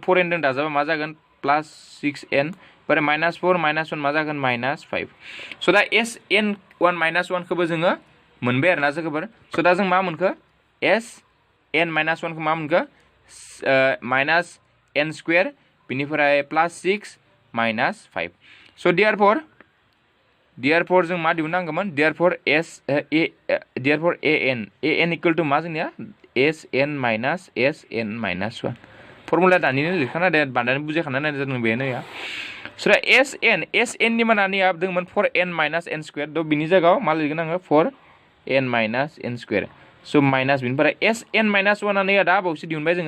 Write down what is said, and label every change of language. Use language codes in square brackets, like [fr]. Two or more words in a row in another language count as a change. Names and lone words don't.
[brx] 4N दों दाजाबा मा जागोन प्लस 6N ओमफ्राय माइनास 4 माइनास 1 मा जागोन माइनास 5 so दा SN1 माइनास 1 खौबो जोङो मोनबाय आरोना जोगोबर so दा जों मा मोनखो SN माइनास 1 खौ मा मोनखो माइनास N स्क्वायर बिनिफ्राय प्लस 6 माइनास 5 so therefore जों मा दिहुननांगौमोन therefore AN [en] equal to [brx] मा जोंनिया SN माइनास SN माइनास 1 फर्मुला दानिनो लिरखाना दे बांद्राय बुजायखाना नायनाय जादों बेनो या so SN नि मानानि दोंमोन 4N माइनास N स्क्वायर द बिनि जायगायाव मा लिरगोन आङो 4N माइनास N स्क्वायर so माइनास बिनिफ्राय SN माइनास 1 आ नै दा बावैसो दिहुनबाय जोङो